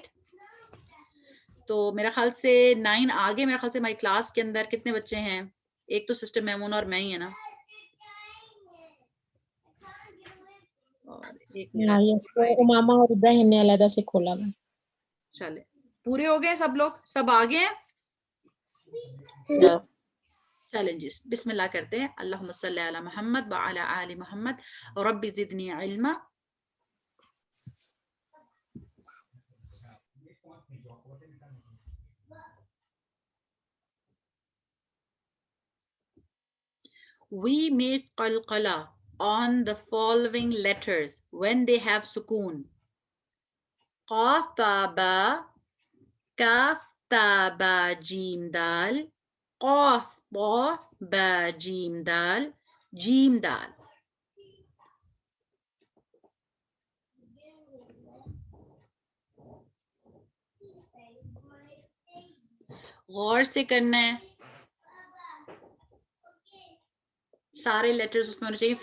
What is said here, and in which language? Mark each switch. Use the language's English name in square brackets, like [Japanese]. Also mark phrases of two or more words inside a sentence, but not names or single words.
[Urdu] تو میرا خیال سے 9 آگے, میرا خیال سے ہماری کلاس کے اندر کتنے بچے ہیں, ایک تو سسٹر میمونہ اور میں ہی ہے نا, اور ایک میرا امامہ اور ابراہیم نے علیحدہ سے کھولا میں. چلے پورے ہو گئے سب لوگ, سب آگے ہیں. چلیں جی [Arabic] بسم اللہ [Urdu] کرتے ہیں. [Arabic] اللہم صلی علی محمد وعلی آل محمد رب زدنی علما. [English] We make qalqala on the following letters when they have sukoon. [Arabic] قاف طا با، كاف طا با جيم دال، قاف طا با جيم دال، جيم دال. [Urdu] غور سے کرنا ہے, سارے لیٹرز اس میں ہونے چاہیے.